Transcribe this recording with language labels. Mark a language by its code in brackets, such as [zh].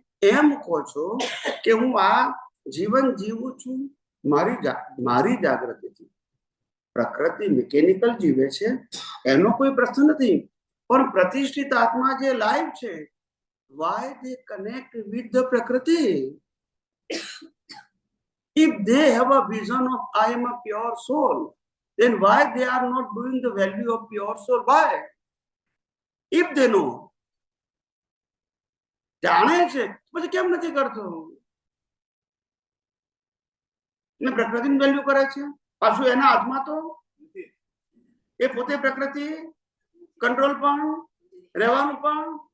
[gu] એમ કહો છો કે હું આ જીવન જીવું છું મારી જાગૃતિથી. પ્રકૃતિ મિકેનિકલ જીવે છે એનો કોઈ પ્રશ્ન નથી, પણ પ્રતિષ્ઠિત આત્મા જે લાઈવ છે, [en] why they connect with the Prakriti? If they have a vision of I am a pure soul, then why they are not doing the value of pure soul? Why? If they know, [gu] જાણે છે પછી કેમ નથી કરતો? ને પ્રકૃતિની value કરે છે, પાછું એના હાથમાં તો એ પોતે પ્રકૃતિ કંટ્રોલ પણ રહેવાનું પણ.